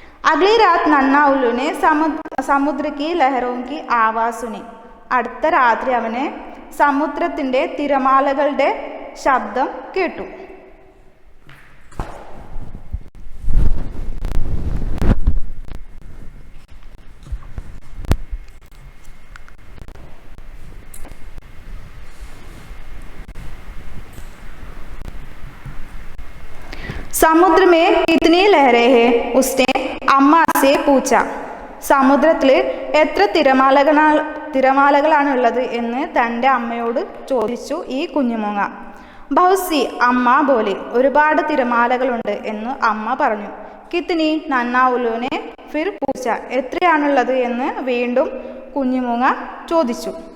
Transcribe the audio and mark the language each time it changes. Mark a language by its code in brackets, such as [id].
[hi] अगली रात नन्ना उल्लू ने समुद्र की लहरों की आवाज़ सुनी. [ml] അടുത്ത രാത്രി അവന് സമുദ്രത്തിൻ്റെ തിരമാലകളുടെ ശബ്ദം കേട്ടു. [hi] समुद्र में कितनी लहरें हैं? उसने अम्मा से पूछा. [ml] സമുദ്രത്തിൽ എത്ര തിരമാലകളാണുള്ളത് എന്ന് തൻ്റെ അമ്മയോട് ചോദിച്ചു ഈ കുഞ്ഞുമൂങ്ങ. [hi] ബഹുസി അമ്മ ബോലി, [ml] ഒരുപാട് തിരമാലകളുണ്ട് എന്ന് അമ്മ പറഞ്ഞു. [hi] കിത്നി നന്നാ ഉല്ലുനെ ഫിർ പൂച്ച, [ml] എത്രയാണുള്ളത് എന്ന് വീണ്ടും കുഞ്ഞുമൂങ്ങ ചോദിച്ചു.